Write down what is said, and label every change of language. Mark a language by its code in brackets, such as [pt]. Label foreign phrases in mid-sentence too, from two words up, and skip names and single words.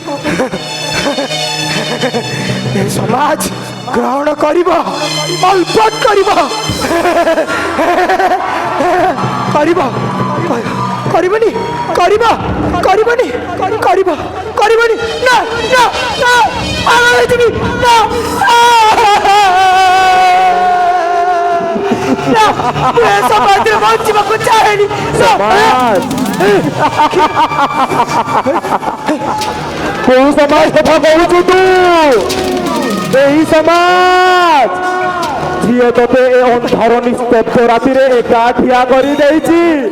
[or] ଏ ସମାଜ ଗ୍ରହଣ କରବନି ନା ନା ନା ନା ସମାଜରେ ବଞ୍ଚିବାକୁ ଚାହେଁନି। କୋଉ ସମାଜ କଥା କହୁଛୁ ତୁ? ଏହି ସମାଜ ଝିଅ ତତେ ଏ ଅନ୍ଧାର ନିସ୍ତବ୍ଧ ରାତିରେ ଏକା ଠିଆ କରିଦେଇଛି।